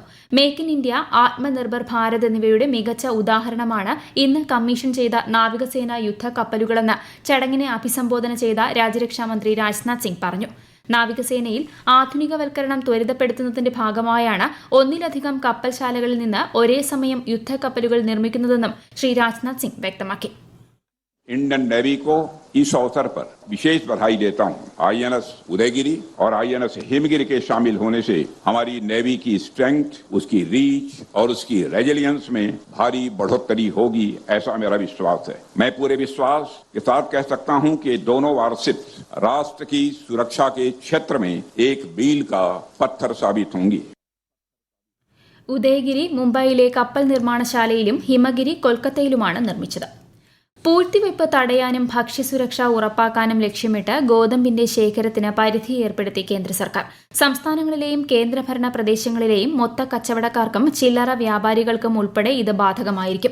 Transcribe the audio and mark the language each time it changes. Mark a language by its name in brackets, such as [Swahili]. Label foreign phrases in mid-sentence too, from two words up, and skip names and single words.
[Malayalam] മേക്ക് ഇൻ ഇന്ത്യ, ആത്മനിർഭർ ഭാരത് എന്നിവയുടെ മികച്ച ഉദാഹരണമാണ് ഇന്ന് കമ്മീഷൻ ചെയ്ത നാവികസേന യുദ്ധക്കപ്പലുകളെന്ന് ചടങ്ങിനെ അഭിസംബോധന ചെയ്ത രാജ്യരക്ഷാമന്ത്രി രാജ്നാഥ് സിംഗ് പറഞ്ഞു. നാവികസേനയിൽ ആധുനികവൽക്കരണം ത്വരിതപ്പെടുത്തുന്നതിന്റെ ഭാഗമായാണ് ഒന്നിലധികം കപ്പൽശാലകളിൽ നിന്ന് ഒരേ സമയം യുദ്ധക്കപ്പലുകൾ നിർമ്മിക്കുന്നതെന്നും ശ്രീ രാജ്നാഥ് സിംഗ് വ്യക്തമാക്കി. [Hindi] इंडियन नेवी को इस अवसर पर विशेष बधाई देता हूं. INS उदयगिरी और INS हिमगिरी के शामिल होने से हमारी नेवी की स्ट्रेंथ, उसकी रीच और उसकी रेजिलियंस में भारी बढ़ोतरी होगी, ऐसा मेरा विश्वास है. मैं पूरे विश्वास के साथ कह सकता हूं कि दोनों वारसिप राष्ट्र की सुरक्षा के क्षेत्र में एक मील का पत्थर साबित होंगी. [Malayalam] ഉദയഗിരി മുംബൈയിലെ കപ്പൽ നിർമ്മാണശാലയിലും ഹിമഗിരി കൊൽക്കത്തയിലുമാണ് നിർമ്മിച്ചത്. പൂഴ്ത്തിവയ്പ് തടയാനും ഭക്ഷ്യസുരക്ഷ ഉറപ്പാക്കാനും ലക്ഷ്യമിട്ട് ഗോതമ്പിന്റെ ശേഖരത്തിന് പരിധി ഏർപ്പെടുത്തി കേന്ദ്ര സർക്കാർ. സംസ്ഥാനങ്ങളിലെയും കേന്ദ്രഭരണ പ്രദേശങ്ങളിലെയും മൊത്ത കച്ചവടക്കാർക്കും ചില്ലറ വ്യാപാരികൾക്കും ഉൾപ്പെടെ ഇത് ബാധകമായിരിക്കും.